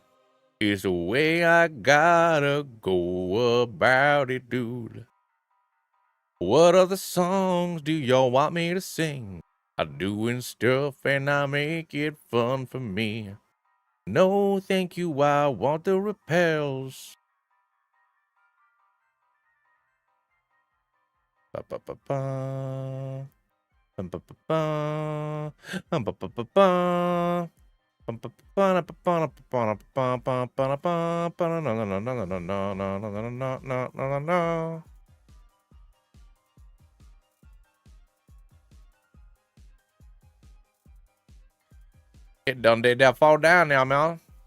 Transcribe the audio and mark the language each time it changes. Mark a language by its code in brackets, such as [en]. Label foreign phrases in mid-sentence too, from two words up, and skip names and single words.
[en] It's the way I gotta go about it, dude. What other songs do y'all want me to sing? I'm doing stuff and I make it fun for me. No, thank you, I want the repels. Ba ba ba ba. Bum ba ba ba. Bum ba ba ba ba. It done did that fall down now, man.